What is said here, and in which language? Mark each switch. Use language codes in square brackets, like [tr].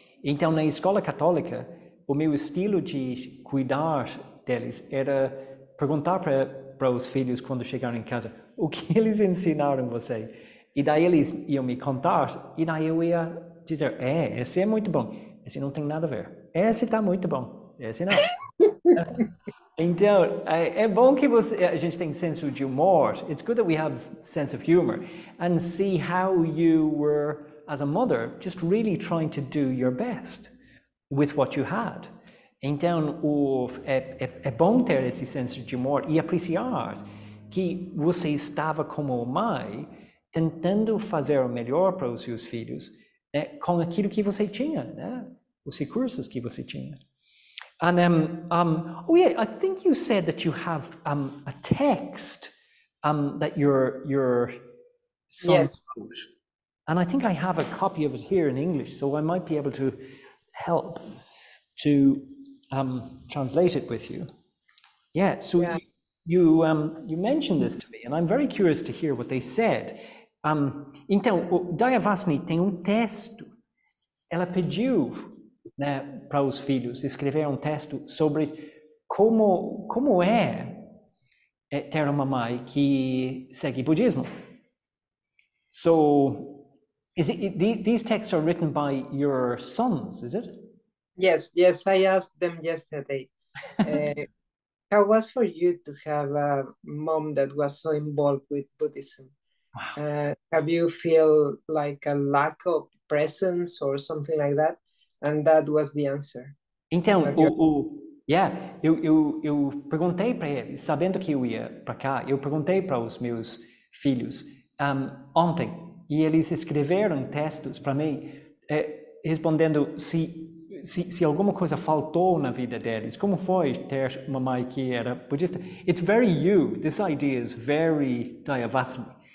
[pt] Então, na escola católica, o meu estilo de cuidar deles era perguntar para os filhos quando chegaram em casa, o que eles ensinaram você? E daí eles iam me contar, e daí eu ia dizer, esse é muito bom, esse não tem nada a ver, esse está muito bom, esse não. Então, é bom que a gente tem senso de humor. [en] It's good that we have sense of humor and see how you were, as a mother, just really trying to do your best with what you had. [pt] Então, é bom ter esse senso de humor e apreciar que você estava como mãe tentando fazer o melhor para os seus filhos, né, com aquilo que você tinha, né, os recursos que você tinha. [en] And oh yeah, I think you said that you have a text that your son Yes. wrote, and I think I have a copy of it here in English, so I might be able to help to translate it with you. Yeah. So Yeah. you mentioned this to me, and I'm very curious to hear what they said. [pt] Então, o Dayavasini tem texto. Ela pediu, né, para os filhos escrever texto sobre como é ter uma mãe que segue budismo. [en] So, these texts are written by your sons, is it? Yes, I asked them yesterday. How was for you to have a mom that was so involved with Buddhism? Wow. Have you feel like a lack of presence or something like that? And that was the answer. [pt] Então, [en] But you- [pt] eu perguntei para eles, sabendo que eu ia para cá, eu perguntei para os meus filhos ontem, e eles escreveram textos para mim, respondendo se alguma coisa faltou na vida deles, como foi ter uma mãe que era budista. [en] It's very you. This idea is very Dayavasini.